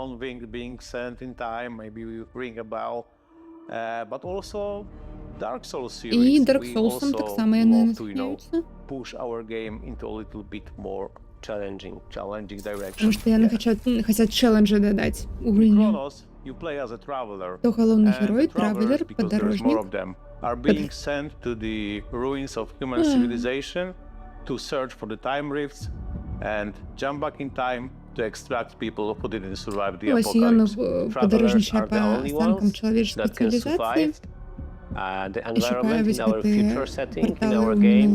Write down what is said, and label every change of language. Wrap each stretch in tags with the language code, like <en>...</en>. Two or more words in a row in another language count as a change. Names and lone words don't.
<uk>І Dark Souls так само вони натхняються. Тому що вони хочуть челенджі додати у гульню. То головний герой, травелер, подорожник.</uk> <en>Are being sent to the ruins of human civilization to search for the time rifts and jump back in time to extract people who didn't survive the apocalypse. Travelers are the only ones that can survive the environment in our future setting, in our game.</en>